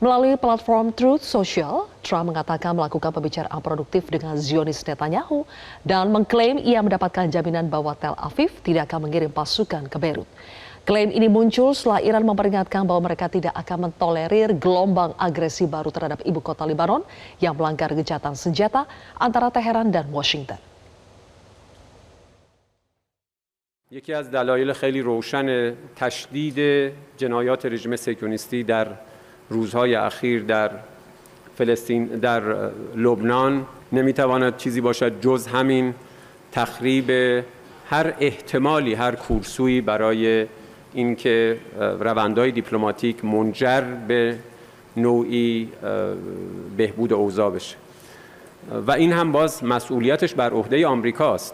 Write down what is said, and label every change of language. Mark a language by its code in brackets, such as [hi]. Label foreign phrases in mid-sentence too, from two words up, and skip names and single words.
[id] Melalui platform Truth Social, Trump mengatakan melakukan pembicaraan produktif dengan Zionis Netanyahu dan mengklaim ia mendapatkan jaminan bahwa Tel Aviv tidak akan mengirim pasukan ke Beirut. Klaim ini muncul setelah Iran memperingatkan bahwa mereka tidak akan mentolerir gelombang agresi baru terhadap ibu kota Lebanon yang melanggar gencatan senjata antara Teheran dan Washington. [fa] یکی از دلایل خیلی روشن تشدید جنایات رژیم صهیونیستی در روزهای اخیر در فلسطین در لبنان نمیتواند چیزی باشد جز همین تخریب هر احتمالی هر کورسویی برای اینکه روندهای دیپلماتیک منجر به نوعی بهبود اوضاع بشه و این هم باز مسئولیتش بر عهده آمریکاست.